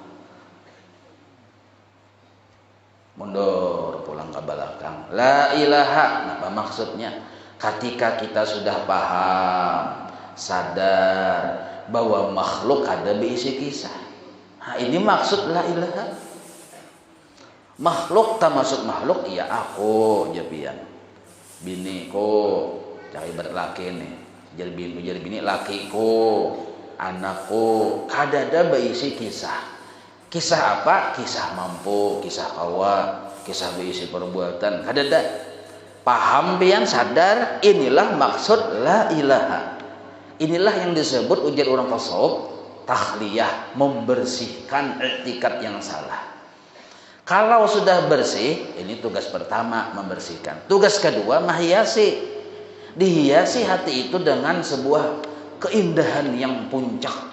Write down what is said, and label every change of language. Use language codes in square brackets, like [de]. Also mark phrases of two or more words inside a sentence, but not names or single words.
[bjn] Mundur pulang ke belakang. [ar] لا إله, [bjn] apa maksudnya? Ketika kita sudah paham, sadar bahwa makhluk ada berisi kisah. Nah, ini maksud [ar] لا إله. [bjn] Makhluk tak maksud makhluk, iya aku jabian. Biniku, cari berlaki nih. Jadi bini lakiku, anakku, kadada berisi kisah. Kisah apa? Kisah mampu, kisah kawa, kisah berisi perbuatan. Kadada paham pian sadar inilah maksud [ar] لا إله. [bjn] Inilah yang disebut ujar orang tasawuf tahliyah, membersihkan i'tikad yang salah. Kalau sudah bersih, ini tugas pertama membersihkan. Tugas kedua menghiasi. Dihiasi hati itu dengan sebuah keindahan yang puncak.